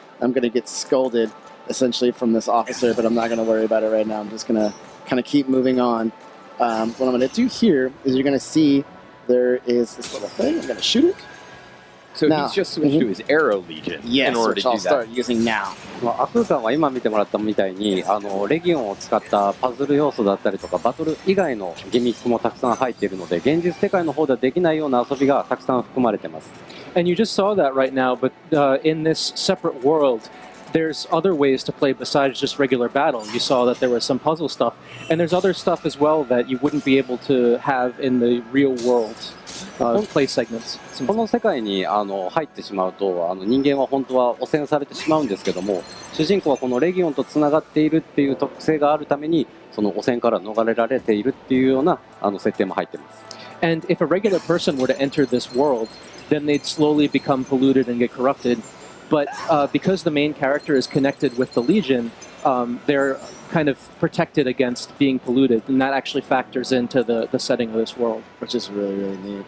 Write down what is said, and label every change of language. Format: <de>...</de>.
<en>I'm going to get scolded essentially from this officer, but I'm not going to worry about it right now. I'm just going to kind of keep moving on. What I'm going to do here is you're going to see there is this little thing. I'm going to shoot it. So he's just switched to his Arrow Legion in order to do I'll that. start using now.</en> <ja>アクーさんは今見てもらったみたいにレギオンを使ったパズル要素だったりとかバトル以外のギミックもたくさん入っているので現実世界の方ではできないような遊びがたくさん含まれています。</ja> <en>And you just saw that right now, but in this separate world, there's other ways to play besides just regular battle. You saw that there was some puzzle stuff, and there's other stuff as well that you wouldn't be able to have in the real world. play segments.</en> <ja>この世界に入ってしまうと人間は本当は汚染されてしまうんですけども、主人公はこのレギオンとつながっているっていう特性があるためにその汚染から逃れられているっていうような設定も入っています。</ja> <en>And if a regular person were to enter this world, then they'd slowly become polluted and get corrupted. But because the main character is connected with the Legion, they're kind of protected against being polluted, and that actually factors into the setting of this world. Which is really, really neat.</en>